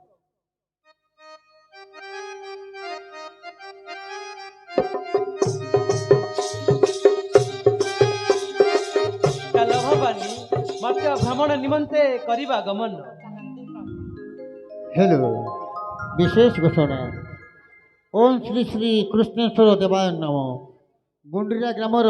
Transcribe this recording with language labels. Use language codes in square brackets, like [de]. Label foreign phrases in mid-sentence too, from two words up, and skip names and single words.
[or] ଚାଲ ଭବାନୀ ମର୍ତ୍ତ୍ୟ ଭ୍ରମଣ ନିମନ୍ତେ କରିବା ଗମନ। [hi] हेलो विशेष घोषणा। [sa] ओम श्री श्री कृष्णेश्वर देवाय नमः। गुंडीरा ग्रामर